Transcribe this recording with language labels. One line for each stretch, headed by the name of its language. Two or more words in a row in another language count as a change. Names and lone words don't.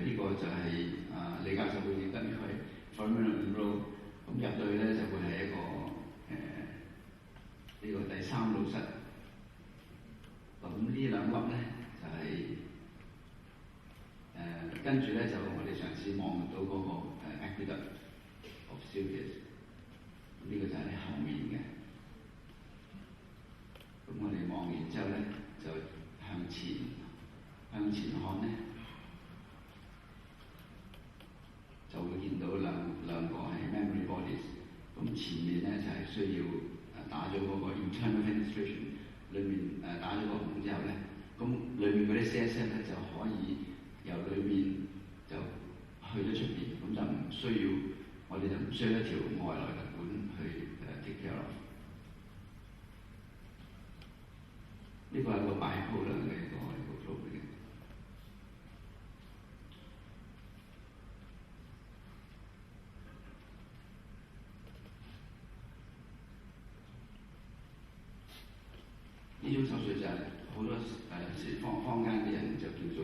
Cantonese: 呢個就係李教授會認得呢個係
English: foramen magnum。
Cantonese: 咁入到去咧就會係一個呢個第三腦室。咁呢兩粒咧就係跟住咧就我哋嘗試望到嗰個
English: aqueduct of Sylvius。
Cantonese: 呢個就係後面嘅。咁我哋望完之後咧，就向前看咧，就會見到兩個係
English: memory bodies。
Cantonese: 咁前面咧就係需要打咗嗰個
English: internal fenestration，
Cantonese: 裏面打咗個孔之後咧，咁裏面嗰啲 CSF 咧就可以由裏面就去咗出邊，咁就唔需要我哋就唔需要一條外來嘅管去
English: take care of。
Cantonese: 呢個係個bipolar嘅一個 program。呢種手術就係好多坊間啲人就叫做